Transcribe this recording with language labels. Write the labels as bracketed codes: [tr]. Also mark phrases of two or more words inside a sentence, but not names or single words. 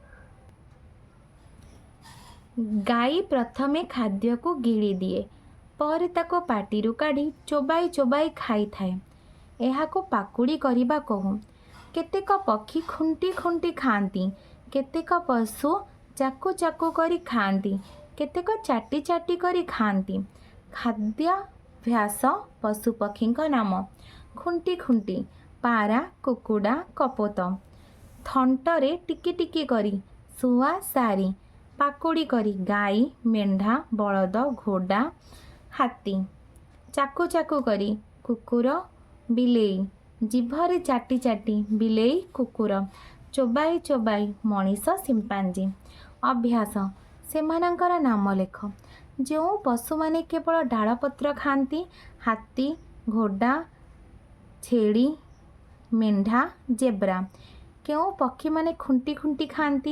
[or] ଗାଈ ପ୍ରଥମେ ଖାଦ୍ୟ କୋ ଗିଳି ଦିଏ, ପର ତାକୋ ପାଟିରୁ କାଢ଼ି ଚୋବାଇ ଚୋବାଇ ଖାଇ ଥାଏ। ଏହାକୋ ପାକୁଡ଼ି କରିବା କହୁ। କେତେକ ପକ୍ଷୀ ଖୁଣ୍ଟି ଖୁଣ୍ଟି ଖାତି, କେତେକ ପଶୁ ଚାକୁ ଚାକୁ କରି ଖାତି, କେତେକ ଚାଟି ଚାଟି କରି ଖାତି। ଖାଦ୍ୟାଭ୍ୟାସ ପଶୁପକ୍ଷୀ ନାମ। ଖୁଣ୍ଟି ଖୁଣ୍ଟି, ପାରା, କୁକୁଡ଼ା, କପୋତ। ଥଣ୍ଟରେ ଟିକି ଟିକି କରି, ଶୁଆ, ସାରୀ। ପାକୁଡ଼ି କରି, ଗାଈ, ମେଣ୍ଢା, ବଳଦ, ଘୋଡ଼ା, ହାତୀ। ଚାକୁ ଚାକୁ କରି, କୁକୁର, ବିଲେଇ। ଜିଭରେ ଚାଟି ଚାଟି, ବିଲେଇ, କୁକୁର। ଚୋବାଇ ଚୋବାଇ, ମନିଷ, ଶିମ୍ପାଞ୍ଜି। ଅଭ୍ୟାସ ସେମାନଙ୍କର ନାମ ଲେଖ। ଜୋ ପଶୁ ମାନେ କେବଳ ଡାଳପତ୍ର ଖାତି, ହାତୀ, ଘୋଡ଼ା, ଛେଡ଼ି, ମେଣ୍ଢା, ଜେବ୍ରା। କ୍ୟୋଁ ପକ୍ଷୀ ମାନେ ଖୁଣ୍ଟି ଖୁଣ୍ଟି ଖାତି?